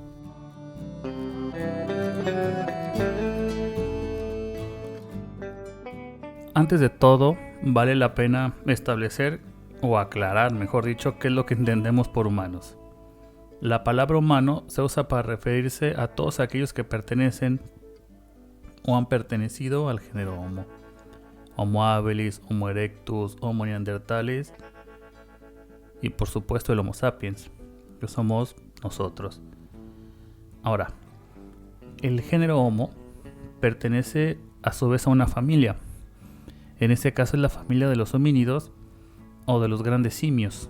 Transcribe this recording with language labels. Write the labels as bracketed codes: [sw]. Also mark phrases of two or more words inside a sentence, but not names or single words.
[es] Antes de todo, vale la pena establecer o aclarar, mejor dicho, qué es lo que entendemos por humanos. La palabra humano se usa para referirse a todos aquellos que pertenecen o han pertenecido al género Homo. Homo habilis, Homo erectus, Homo neanderthalis y por supuesto el Homo sapiens, que somos nosotros. Ahora, el género Homo pertenece a su vez a una familia. En este caso es la familia de los homínidos o de los grandes simios.